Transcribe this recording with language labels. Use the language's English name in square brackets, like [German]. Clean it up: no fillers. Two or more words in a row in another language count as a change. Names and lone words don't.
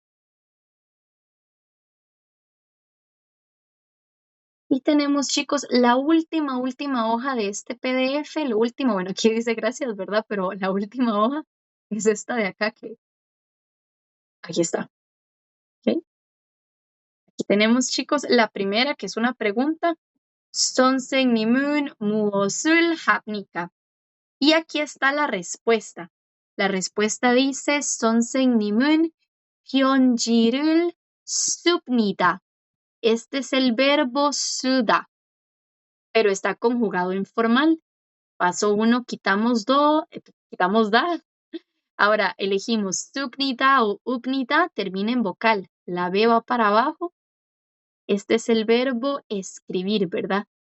[Spanish] Y tenemos, chicos, la última hoja de este PDF. Lo último, bueno, aquí dice gracias, ¿verdad? Pero la última hoja es esta de acá que aquí está. ¿Ok? Aquí tenemos, chicos, la primera, que es una pregunta. [Korean] 선생님은 무엇을 합니까? [Spanish] Y aquí está la respuesta. La respuesta dice, [Korean] 선생님은 편지를 씁니다. [Spanish] Este es el verbo 쓰다, pero está conjugado en formal. Paso 1, quitamos da. Ahora elegimos 씁니다 o 읍니다, termina en vocal. La B va para abajo. Este es el verbo escribir, ¿verdad?